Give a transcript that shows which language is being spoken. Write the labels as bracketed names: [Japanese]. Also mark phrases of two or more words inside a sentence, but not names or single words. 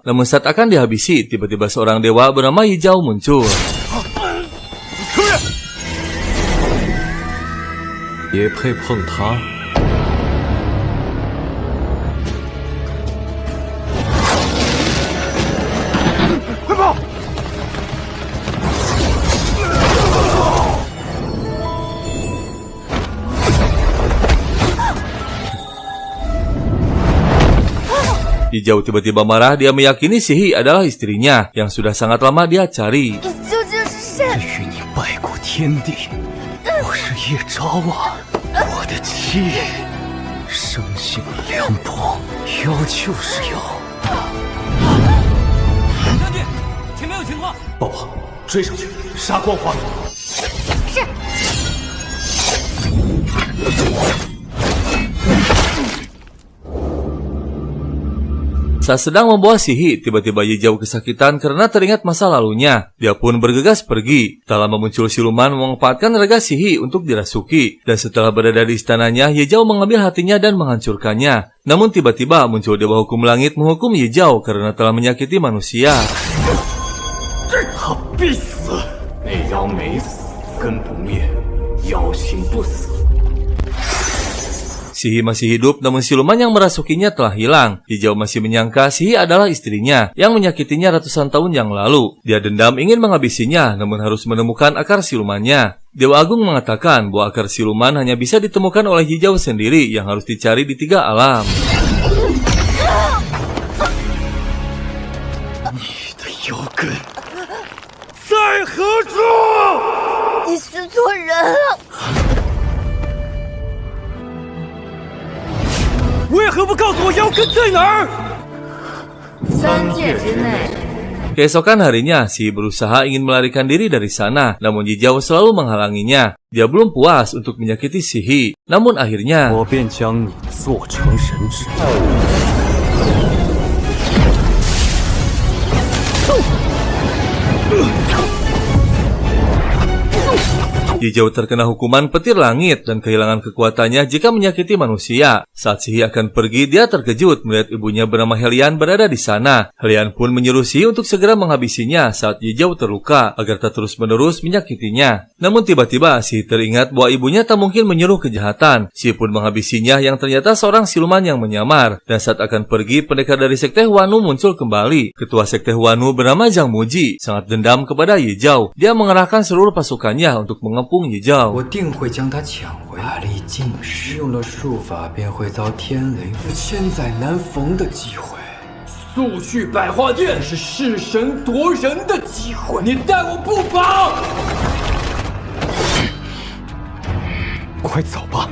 [Indonesian] Namun saat akan dihabisi, tiba-tiba seorang dewa bernama Yizhao muncul. [Chinese] 也配碰他？快跑！ [Indonesian] Yizhao tiba-tiba marah. Dia meyakini Sihi adalah istrinya yang sudah sangat lama dia cari. [Chinese] 与你拜过天地，我是叶昭啊！我的妻，生性凉薄，妖就是妖。将军，前面有情况！抱抱，追上去，杀光花名。是。 [Indonesian] Saat sedang membawa Sihi, tiba-tiba Yizhao kesakitan karena teringat masa lalunya. Dia pun bergegas pergi. Tak lama muncul siluman memanfaatkan raga Sihi untuk dirasuki. Dan setelah berada di istananya, Yizhao mengambil hatinya dan menghancurkannya. Namun tiba-tiba muncul Dewa Hukum Langit menghukum Yizhao karena telah menyakiti manusia. [Chinese] 他必死！那妖没死，根不灭，妖心不死。 [Indonesian] Sihi masih hidup, namun siluman yang merasukinya telah hilang. Yizhao masih menyangka Sihi adalah istrinya yang menyakitinya ratusan tahun yang lalu. Dia dendam ingin menghabisinya, namun harus menemukan akar silumannya. Dewa Agung mengatakan bahwa akar siluman hanya bisa ditemukan oleh Yizhao sendiri yang harus dicari di 3 alam. [Chinese] 你的妖根在何处？你识错人了。为何不告诉我妖根在哪儿 3界之内。 [Indonesian] Keesokan harinya, Sihi berusaha ingin melarikan diri dari sana, namun Yizhao selalu menghalanginya. Dia belum puas untuk menyakiti Sihi, namun akhirnya [Chinese] 我便将你做成人质。 [Indonesian] Yizhao terkena hukuman petir langit dan kehilangan kekuatannya jika menyakiti manusia. Saat Sihi akan pergi, dia terkejut melihat ibunya bernama Helian berada di sana. Helian pun menyuruh Sihi untuk segera menghabisinya saat Yizhao terluka agar tak terus-menerus menyakitinya. Namun tiba-tiba Sihi teringat bahwa ibunya tak mungkin menyuruh kejahatan. Sihi pun menghabisinya yang ternyata seorang siluman yang menyamar. Dan saat akan pergi, pendekar dari sekte Huanu muncul kembali. Ketua sekte Huanu bernama Zhang Muji sangat dendam kepada Yizhao. Dia mengerahkan seluruh pasukannya untuk mengepung Yizhao. [Chinese] 我定会将他抢回。法力尽失，用了术法便会遭天雷，千载难逢的机会。速去百花殿，是弑神夺人的机会。你待我不薄！快走吧！